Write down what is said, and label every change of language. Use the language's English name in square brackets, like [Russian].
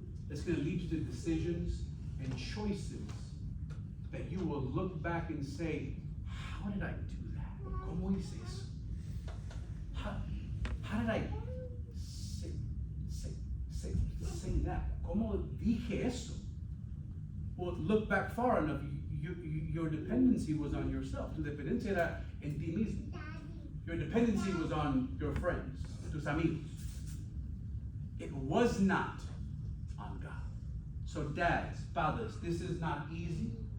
[English] It's going to lead you to decisions and choices that you will look back and say, how did I do that? [Spanish] ¿Cómo hice eso? [English] How did I say that? [Spanish] ¿Cómo dije eso? [English] Well, look back far enough, your dependency was on yourself. [Spanish] Tu dependencia era en ti mismo. [English] Your dependency was on your friends, [Spanish] tus amigos. [English] It was not on God. So dads, fathers, this is not easy.